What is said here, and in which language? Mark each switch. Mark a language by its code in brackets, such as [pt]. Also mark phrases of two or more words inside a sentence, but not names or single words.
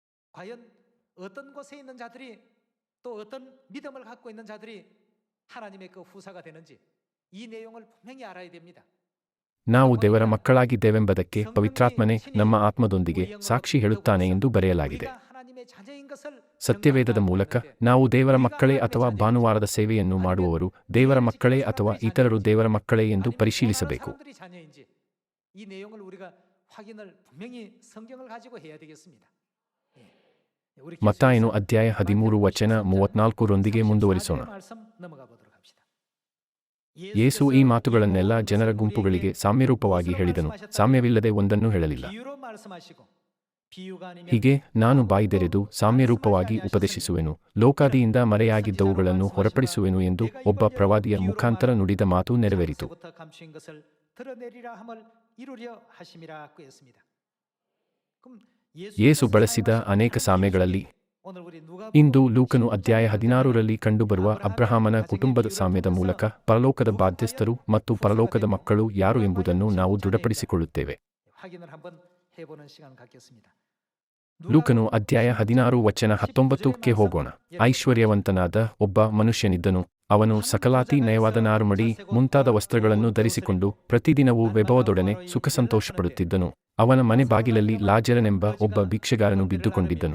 [kn] ನಾವು ದೇವರ ಮಕ್ಕಳಾಗಿದ್ದೇವೆಂಬುದಕ್ಕೆ ಪವಿತ್ರಾತ್ಮನೇ ನಮ್ಮ ಆತ್ಮದೊಂದಿಗೆ ಸಾಕ್ಷಿ ಹೇಳುತ್ತಾನೆ ಎಂದು ಬರೆಯಲಾಗಿದೆ. ಸತ್ಯವೇದದ ಮೂಲಕ ನಾವು ದೇವರ ಮಕ್ಕಳೇ ಅಥವಾ ಭಾನುವಾರದ ಸೇವೆಯನ್ನು ಮಾಡುವವರು ದೇವರ ಮಕ್ಕಳೇ ಅಥವಾ ಇತರರು ದೇವರ ಮಕ್ಕಳೇ ಎಂದು ಪರಿಶೀಲಿಸಬೇಕು. [ko] 사람들이 자녀인지 이 내용을 우리가 확인을 분명히 성경을 가지고 해야 되겠습니다. 예. 우리 [kn] ಮತ್ತಾಯನು ಅಧ್ಯಾಯ 13 ವಚನ 34ರೊಂದಿಗೆ ಮುಂದುವರಿಸೋಣ. [ko] 말씀 넘어가 보도록 합시다. [kn] ಯೇಸು ಈ ಮಾತುಗಳನ್ನೆಲ್ಲ ಜನರ ಗುಂಪುಗಳಿಗೆ ಸಾಮ್ಯರೂಪವಾಗಿ ಹೇಳಿದನು, ಸಾಮ್ಯವಿಲ್ಲದೆ ಒಂದನ್ನೂ ಹೇಳಲಿಲ್ಲ. [ko] 비유로 말씀하시고 비유가 아니면 [kn] ಹೀಗೆ ನಾನು ಬಾಯಿದೆರೆದು ಸಾಮ್ಯರೂಪವಾಗಿ ಉಪದೇಶಿಸುವೆನು, ಲೋಕಾದಿಯಿಂದ ಮರೆಯಾಗಿದ್ದವುಗಳನ್ನು ಹೊರಪಡಿಸುವೆನು ಎಂದು ಒಬ್ಬ ಪ್ರವಾದಿಯ ಮುಖಾಂತರ ನುಡಿದ ಮಾತು ನೆರವೇರಿತು. [ko] 부터 감추인 것을 드러내리라 함을 이루려 하심이라고 했습니다. 그럼 [kn] ಯೇಸು ಬಳಸಿದ ಅನೇಕ ಸಾಮ್ಯಗಳಲ್ಲಿ [ko] 오늘 우리 누가 [kn] ಇಂದು ಲೂಕನು ಅಧ್ಯಾಯ 16ರಲ್ಲಿ ಕಂಡುಬರುವ ಅಬ್ರಹಾಮನ ಕುಟುಂಬದ ಸಾಮ್ಯದ ಮೂಲಕ ಪರಲೋಕದ ಬಾಧ್ಯಸ್ಥರು ಮತ್ತು ಪರಲೋಕದ ಮಕ್ಕಳು ಯಾರು ಎಂಬುದನ್ನು ನಾವು ದೃಢಪಡಿಸಿಕೊಳ್ಳುತ್ತೇವೆ. [ko] 확인을 한번 해보는 시간 갖겠습니다. [kn] ಲೂಕನು ಅಧ್ಯಾಯ 16 ವಚನ 19ಕ್ಕೆ ಹೋಗೋಣ. ಐಶ್ವರ್ಯವಂತನಾದ ಒಬ್ಬ ಮನುಷ್ಯನಿದ್ದನು. ಅವನು ಸಕಲಾತಿ ನಯವಾದ ನಾರುಮಡಿ ಮುಂತಾದ ವಸ್ತ್ರಗಳನ್ನು ಧರಿಸಿಕೊಂಡು ಪ್ರತಿದಿನವೂ ವೈಭವದೊಡನೆ ಸುಖಸಂತೋಷಪಡುತ್ತಿದ್ದನು. ಅವನ ಮನೆ ಬಾಗಿಲಲ್ಲಿ ಲಾಜರನೆಂಬ ಒಬ್ಬ ಭಿಕ್ಷೆಗಾರನು ಬಿದ್ದುಕೊಂಡಿದ್ದನು.